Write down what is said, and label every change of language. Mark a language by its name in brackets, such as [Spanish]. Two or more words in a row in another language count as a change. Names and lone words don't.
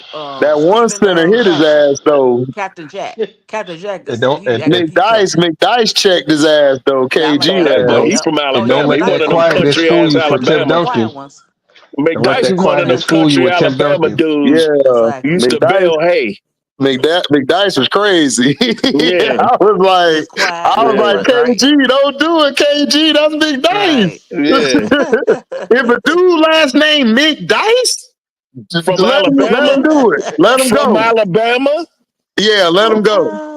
[English] that one Stephen center hit his Jackson, ass though. Captain Jack. Captain Jack And is don't he act like he tough. McDice checked his ass though. Yeah, I like KG Yeah, that. had. but don't he's Yep. from Oh and yeah, don't Alabama. He let one that of them McDyess is quietness country fool ass you for Tim one of the Alabama. quiet Duncan. ones. Don't let McDyess that is one of them quietness fool you country with Tim Alabama Duncan. dudes. Yeah, He Exactly. used to McDice. bale hay. McDice was crazy. Yeah, Just quiet, I was like, yeah, right? KG, don't do it, KG. That's McDice. Right. yeah. If a dude last name McDice, From let him Alabama, do it. Let him from go. Alabama. Yeah, let him go.